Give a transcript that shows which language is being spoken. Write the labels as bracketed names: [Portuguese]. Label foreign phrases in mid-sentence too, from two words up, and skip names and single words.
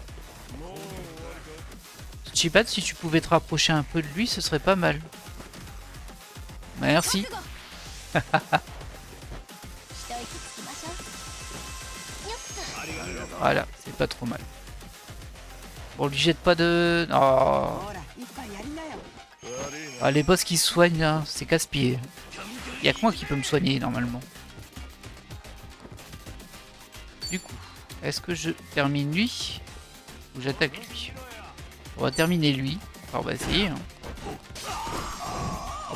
[French] Chibat, si tu pouvais te rapprocher un peu de lui, ce serait pas mal. Merci. Voilà, c'est pas trop mal. Bon, lui jette pas de... Oh. [Japanese] ほら一杯やりなよ [French] Ah, les boss qui se soignent là, c'est casse-pied. Y'a que moi qui peux me soigner normalement. Du coup, est-ce que je termine lui ou j'attaque lui? On va terminer lui. Alors, on va essayer. Hein.